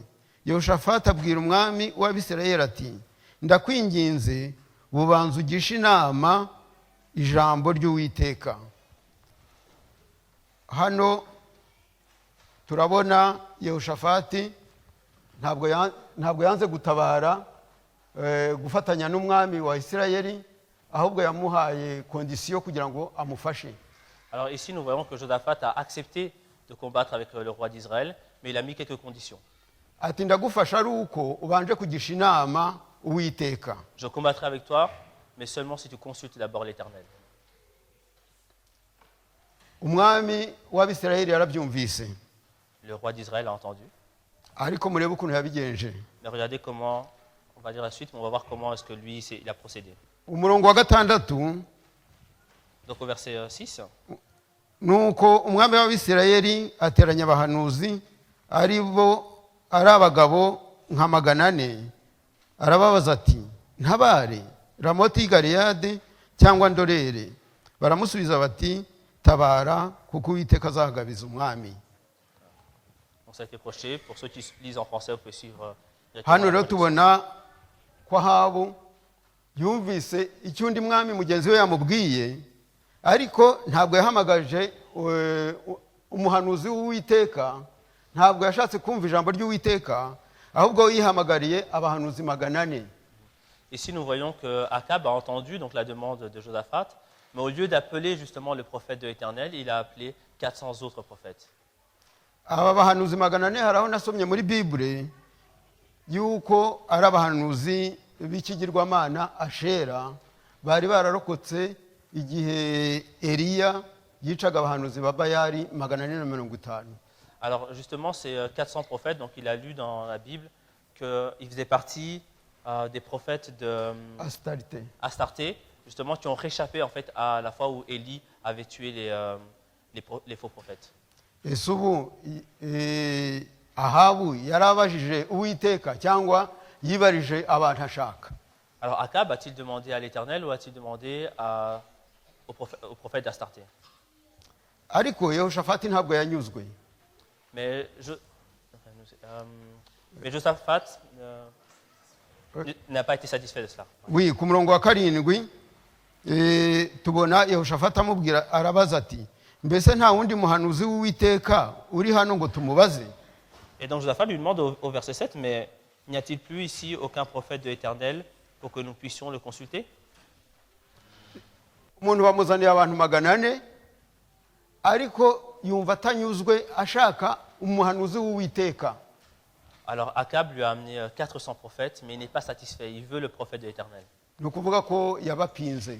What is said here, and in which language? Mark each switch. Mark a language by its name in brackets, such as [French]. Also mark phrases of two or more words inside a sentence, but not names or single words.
[Kinyarwanda] Yehoshafati abwira umwami w'Abisirayeli ati ndakwinginze bubanza ugisha inama ijambo ry'Uwiteka. Hano turabona Yehoshafati ntabwo yanze gutabara gufatanya n'umwami wa Isirayeli, ahubwo yamuhaye kondisiyo kugira ngo amufashe. [French] Alors ici, nous voyons que Josaphat a accepté de combattre avec le roi d'Israël, mais il a mis quelques conditions. [Kinyarwanda] Ati ndagufasha ari uko ubanje kugisha inama Uwiteka. [French] Je combattrai avec toi, mais seulement si tu consultes d'abord l'Éternel. [Kinyarwanda] Umwami w'Abisirayeli yarabyumvise, [French] Le roi d'Israël a entendu. [Kinyarwanda] ariko murebe ukuntu yabigenje. [French] Mais regardez comment, on va dire la suite, mais on va voir comment est-ce que lui, il a procédé. [Kinyarwanda] Umurongo wa gatandatu [French] Donc au verset 6, [Kinyarwanda] nuko umwami w'Abisirayeli ateranya abahanuzi ari abagabo nka 400, arababaza ati ntabare Ramoti y'i Galeyadi cyangwa ndorere. Baramusubiza bati tabara kuko Uwiteka azagabiza umwami. [French] donc ça a été projeté. Pour ceux qui lisent en français, vous pouvez suivre. [Kinyarwanda] Hano rero tubona ko Ahabu yumvise icyo undi mwami mugenzi we yamubwiye, ariko ntabwo yahamagaje umuhanuzi w'Uwiteka, ntabwo yashatse kumva ijambo ry'Uwiteka, ahubwo yihamagariye abahanuzi 400. [French] Ici, nous voyons que Akab a entendu donc la demande de Josaphat, mais au lieu d'appeler justement le prophète de l'Éternel, il a appelé 400 autres prophètes. [Kinyarwanda] Aba bahanuzi 400 hari aho nasomye muri Bible yuko ari abahanuzi b'ikigirwamana Ashera bari bararokotse igihe Eliya yicaga abahanuzi ba Bayali 450. [French] Alors justement, ces 400 prophètes, donc il a lu dans la Bible qu'ils faisaient partie des prophètes de Astarté, justement, qui ont réchappé en fait à la fois où Élie avait tué les faux prophètes. [Kinyarwanda] Ese ubu Ahabu yarabajije Uwiteka cyangwa yibarije abantu ashaka? [French] Alors Akab a-t-il demandé à l'Éternel ou a-t-il demandé au prophète d'Astarté? [Kinyarwanda] Ariko Yehoshafati ntabwo yanyuzwe. [French] Mais Josaphat n'a pas été satisfait de cela. Oui, [Kinyarwanda] ku murongo wa 7 tubona Yehoshafati amubwira, arabaza ati mbese nta wundi muhanuzi w'Uwiteka uri hano ngo tumubaze? [French] Et donc Josaphat lui demande au verset 7, mais n'y a-t-il plus ici aucun prophète de l'Éternel pour que nous puissions le consulter? [Kinyarwanda] Umuntu bamuzaniye abantu 400, ariko yumva atanyuzwe ashaka umuhanuzi w'Uwiteka. [French] Alors Akab lui a amené 400 prophètes, mais il n'est pas satisfait. Il veut le prophète de l'Éternel. [Kinyarwanda] Ni ukuvuga ko yabapinze.